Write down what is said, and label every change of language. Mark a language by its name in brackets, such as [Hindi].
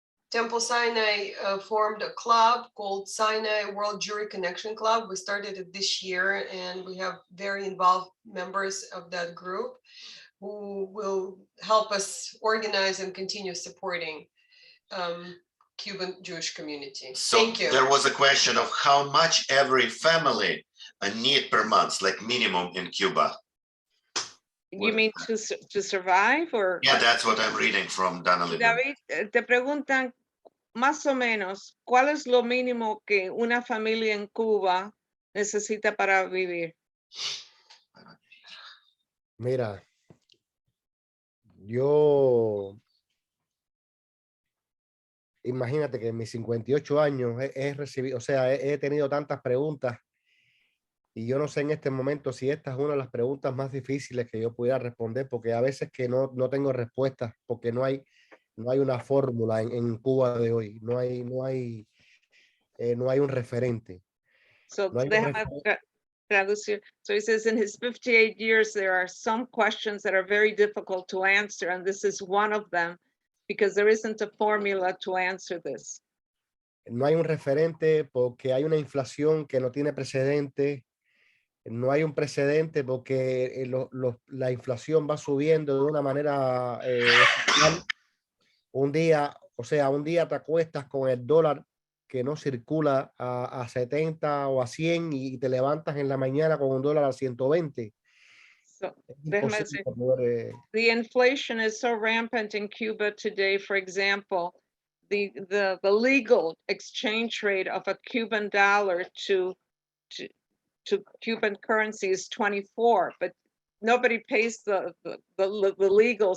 [English] Temple Sinai formed a club called Sinai World Jury Connection Club. We started it this year, and we have very involved members of that group who will help us organize and continue supporting Cuban Jewish community. So Thank you. there was a question of how much every family need per month, like minimum in Cuba. You mean to survive or? Yeah, that's what I'm reading from Dana Levin. [Spanish] David, te preguntan más o menos, ¿cuál es lo mínimo que una familia en Cuba necesita para vivir? Mira, yo imagínate que en mis 58 años he recibido, o sea, he tenido tantas preguntas y yo no sé en este momento si esta es una de las preguntas más difíciles que yo pudiera responder, porque a veces que no tengo respuestas, porque no hay una fórmula en Cuba de hoy, no hay un referente. [English] So [Spanish] No hay un déjame traducir. [English] So he says in his 58 years, there are some questions that are very difficult to answer, and this is one of them because there isn't a formula to answer this. [Spanish] No hay un referente porque hay una inflación que no tiene precedente. No hay un precedente porque la inflación va subiendo de una manera exponencial. Un día te acuestas con el dólar que no circula a 70 o a 100 y te levantas en la mañana con un dólar a 120. [English] So [Spanish] Es déjame imposible decir, poder, [English] the inflation is so rampant in Cuba today. For example, the legal exchange rate of a Cuban dollar to Cuban currency is 24, but nobody pays the legal.